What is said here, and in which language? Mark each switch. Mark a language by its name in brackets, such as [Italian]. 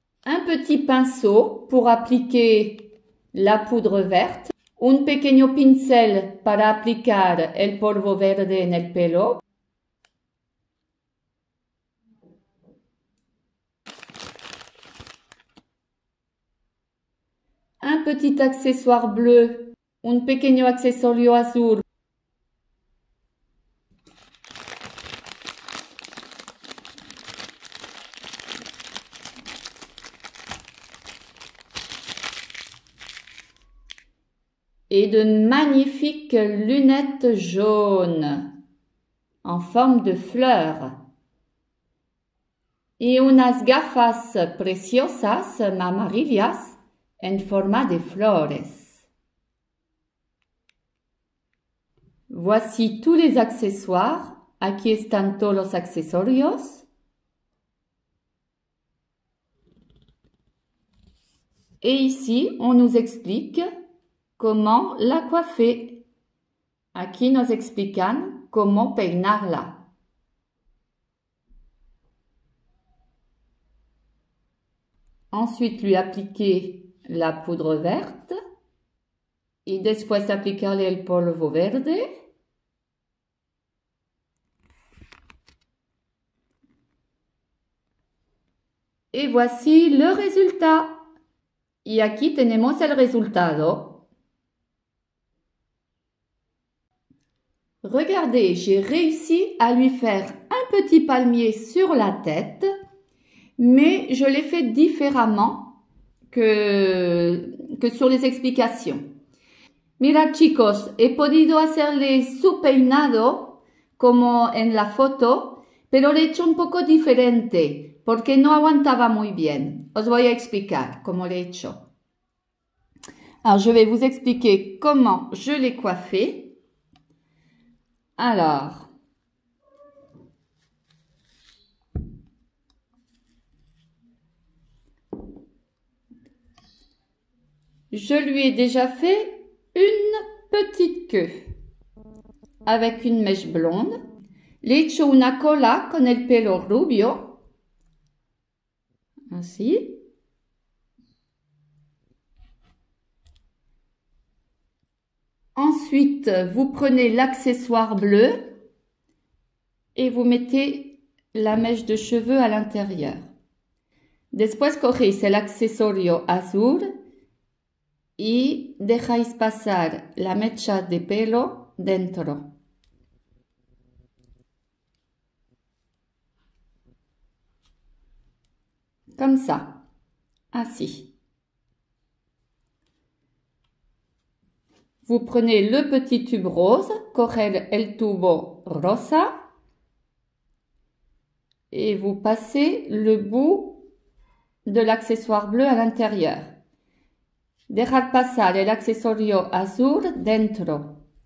[French] Un petit pinceau pour appliquer la poudre verte. [Spanish] Un pequeño pincel para aplicar el polvo verde en el pelo. [French] Un petit accessoire bleu, [Spanish] un pequeño accesorio azul. [French] et de magnifiques lunettes jaunes en forme de fleurs. [Spanish] Y unas gafas preciosas amarillas en forma de flores. [French] Voici tous les accessoires. [Spanish] Aquí están todos los accesorios. [French] Et ici, on nous explique comment la coiffer. [Spanish] Aquí nos explican cómo peinarla. [French] Ensuite, lui appliquer la poudre verte. [Spanish] Y después aplicarle el polvo verde. [French] Et voici le résultat. [Spanish] Y aquí tenemos el resultado. [French] Regardez, j'ai réussi à lui faire un petit palmier sur la tête, mais je l'ai fait différemment que sur les explications. [Spanish] Mirad chicos, he podido hacerle su peinado como en la foto, pero lo he hecho un poco diferente porque no aguantaba muy bien. Os voy a explicar cómo lo he hecho. [French] Alors, je vais vous expliquer comment je l'ai coiffé. Alors, je lui ai déjà fait une petite queue avec une mèche blonde. [Spanish] Le he hecho una cola con el pelo rubio. Así. [French] Ensuite, vous prenez l'accessoire bleu et vous mettez la mèche de cheveux à l'intérieur. [Spanish] Después cogéis el accesorio azul y dejáis pasar la mecha de pelo dentro. [French] Comme ça, ainsi. Vous prenez le petit tube rose, [Spanish] coger el tubo rosa, [French] et vous passez le bout de l'accessoire bleu à l'intérieur. [Spanish] Dejar pasar el accesorio azul dentro.